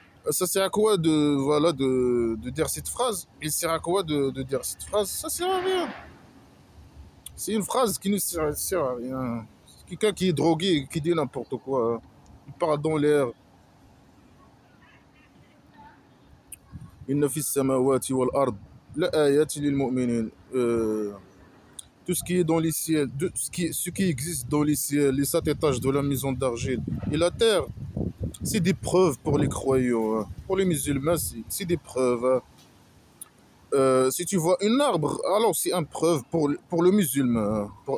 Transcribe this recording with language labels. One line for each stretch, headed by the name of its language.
French: Ça sert à quoi voilà, de dire cette phrase? Il sert à quoi de dire cette phrase? Ça sert à rien. C'est une phrase qui ne sert à rien. C'est quelqu'un qui est drogué, qui dit n'importe quoi. Il parle dans l'air.
Arabic: إن في السماوات والأرض لآيات للمؤمنين.
French: Tout ce qui est dans les ciels, ce qui existe dans les ciels, les 7 étages de la maison d'argile et la terre, c'est des preuves pour les croyants, hein. Pour les musulmans, c'est des preuves, hein. Si tu vois un arbre, alors c'est une preuve pour le musulman, hein.